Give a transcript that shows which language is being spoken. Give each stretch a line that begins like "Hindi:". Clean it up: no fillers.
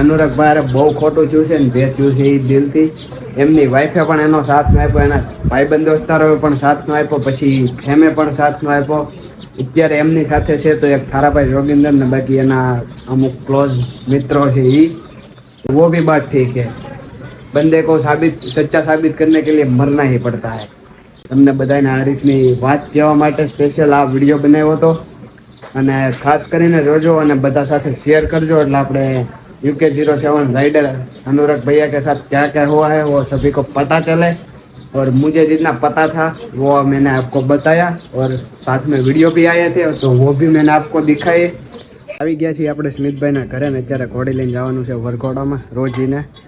Gujarati: અનુરાગભાઈ બહુ ખોટું થયું છે ને જે થયું છે એ દિલથી. એમની વાઈફે પણ એનો સાથ ન આપ્યો, એના ભાઈબંધ દોસ્તારોએ પણ સાથ ન આપ્યો, પછી ફેમે પણ સાથ ન આપ્યો. અત્યારે એમની સાથે છે તો એક થારાભાઈ જોગિંદર ને બાકી એના અમુક ક્લોઝ મિત્રો છે એ.
Hindi: वो भी बात ठीक है, बंदे को सच्चा साबित करने के लिए मरना ही पड़ता है.
Gujarati: તમને બધાને આ રીતની વાત કહેવા માટે સ્પેશિયલ આ વિડીયો બનાવ્યો હતો. અને ખાસ કરીને જોજો અને બધા સાથે શેર કરજો એટલે આપણે
Hindi: UK07 राइडर अनुराग भैया के साथ क्या क्या हुआ है वो सभी को पता चले. और मुझे जितना पता था वो मैंने आपको बताया और साथ में वीडियो भी आए थे तो वो भी मैंने आपको दिखाए.
Gujarati: આવી ગયા છીએ આપણે સ્મિતભાઈના ઘરે ને અત્યારે ઘોડી લઈને જવાનું છે વરઘોડામાં રોજીને.